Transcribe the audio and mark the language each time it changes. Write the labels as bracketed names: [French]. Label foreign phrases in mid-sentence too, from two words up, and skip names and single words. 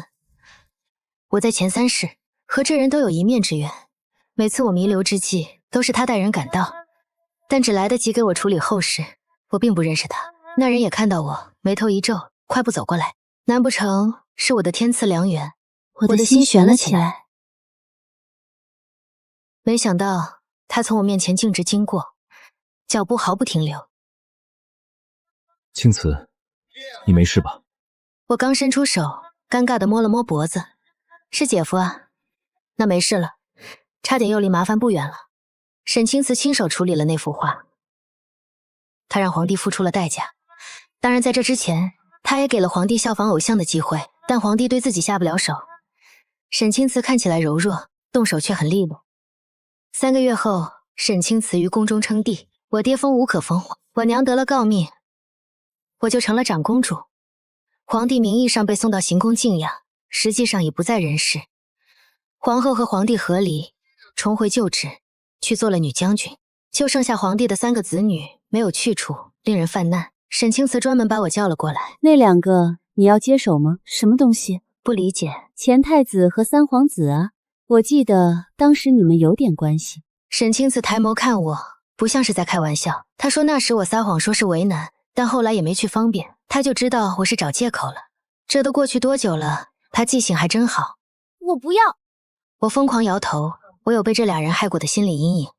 [Chinese] 我在前3世和這人都有一面之緣，每次我彌留之際都是他帶人趕到，但只來得及給我處理後事。我並不認識他。那人也看到我，眉頭一皺，快步走過來。難不成是我的天賜良緣？我的心懸了起來。沒想到他從我面前徑直經過，腳步毫不停留。青瓷，你沒事吧？我剛伸出手，尷尬地摸了摸脖子。是姐夫啊，那沒事了，差點又離麻煩不遠了。沈青瓷親手處理了那幅畫，他讓皇帝付出了代價。當然在這之前，他也給了皇帝效仿偶像的機會，但皇帝對自己下不了手。沈青瓷看起來柔弱，動手卻很利落。3個月後，沈青瓷於宮中稱帝，我爹封無可封，我娘得了誥命，我就成了長公主。皇帝名義上被送到行宮靜養，實際上已不在人世。皇后和皇帝和離，重回舊職，去做了女將軍，就剩下皇帝的3個子女沒有去處，令人犯難。沈青瓷專門把我叫了過來。那2個你要接手嗎？什麼東西？不理解。前太子和3皇子啊，我記得當時你們有點關係。沈青瓷抬眸看我，不像是在開玩笑。他說那時我撒謊說是為難，但後來也沒去方便，他就知道我是找借口了。這都過去多久了，他記性還真好。我不要。我瘋狂搖頭，我有被這2人害過的心理陰影。